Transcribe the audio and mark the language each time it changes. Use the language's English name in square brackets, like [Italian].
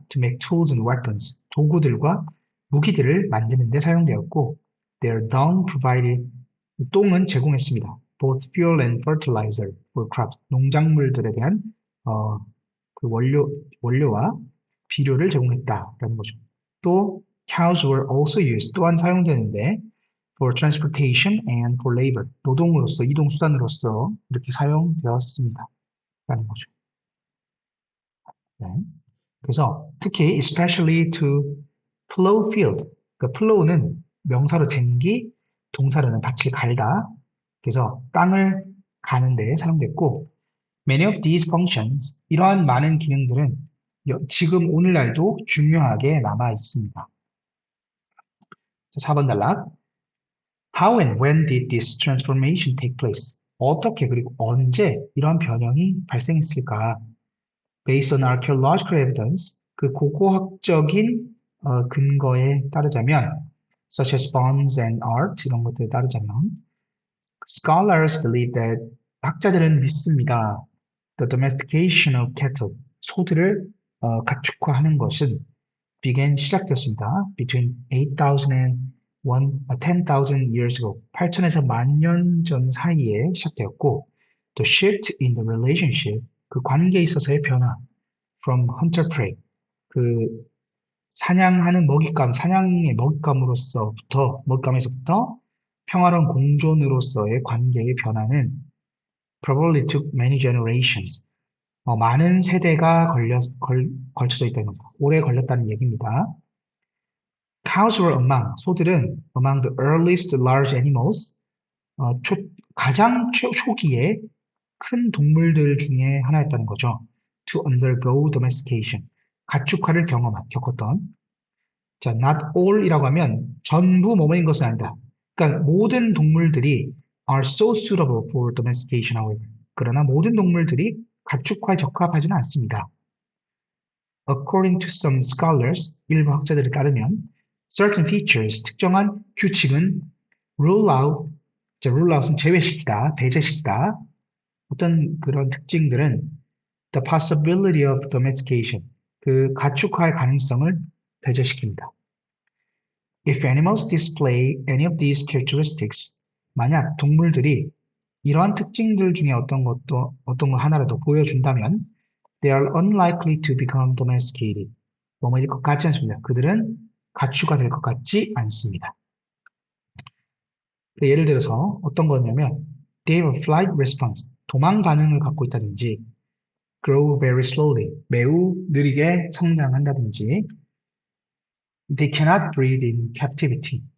[English] to make tools and weapons, [Korean] 도구들과 무기들을 만드는 데 사용되었고 [English] their dung provided, [Korean] 똥은 제공했습니다. [English] both fuel and fertilizer for crops, [Korean] 농작물들에 대한 그 원료와 비료를 제공했다라는 거죠. [English] 또 cows were also used, [Korean] 또한 사용되는데 [English] for transportation and for labor, [Korean] 노동으로서, 이동수단으로서 이렇게 사용되었습니다. 라는 거죠. 네. 그래서 특히 [English] especially to plow field, [Korean] 그 plow는 명사로 쟁기, 동사로는 밭을 갈다. 그래서 땅을 가는 데 사용됐고 [English] many of these functions, [Korean] 이러한 많은 기능들은 지금 오늘날도 중요하게 남아 있습니다. 4번 단락. [English] How and when did this transformation take place? [Korean] 어떻게 그리고 언제 이러한 변형이 발생했을까? [English] Based on archaeological evidence, [Korean] 그 고고학적인 근거에 따르자면 [English] such as bones and art, [Korean] 이런 것들에 따르자면 [English] scholars believe that, [Korean] 학자들은 믿습니다. [English] The domestication of cattle, [Korean] 소들을 가축화하는 것은 시작되었습니다. [English] Between 8,000 and 10,000 years ago, [Korean] 8,000에서 10,000년 전 사이에 시작되었고 [English] The shift in the relationship, [Korean] 그 관계에 있어서의 변화 [English] from hunter-prey, [Korean] 그 사냥의 먹잇감에서부터 평화로운 공존으로서의 관계의 변화는 [English] probably took many generations, [Korean] 많은 세대가 걸쳐져 있다는 겁니다. 오래 걸렸다는 얘기입니다. [English] Cows were [Korean] 소들은 [English] among the earliest large animals, [Korean] 가장 초기의 큰 동물들 중에 하나였다는 거죠. [English] To undergo domestication, [Korean] 가축화를 겪었던. 자, [English] not all [Korean] 이라고 하면 전부 뭐뭐인 것은 아니다. 그러니까 모든 동물들이 [English] are so suitable for domestication, however. [Korean] 그러나 모든 동물들이 가축화에 적합하지는 않습니다. [English] according to some scholars, [Korean] 일부 학자들에 따르면 [English] certain features, [Korean] 특정한 규칙은 rule out, rule out은 제외시키다, 배제시키다. 어떤 그런 특징들은 [English] the possibility of domestication, [Korean] 그 가축화의 가능성을 배제시킵니다. [English] If animals display any of these characteristics, [Korean] 만약 동물들이 이러한 특징들 중에 어떤 거 하나라도 보여준다면 [English] they are unlikely to become domesticated. [Korean] 뭐뭐일 것 같지 않습니다. 그들은 가축화 될 것 같지 않습니다. 예를 들어서 어떤 거냐면 [English] they have a flight response, [Korean] 도망 반응을 갖고 있다든지 [English] grow very slowly, [Korean] 매우 느리게 성장한다든지 [English] they cannot breed in captivity.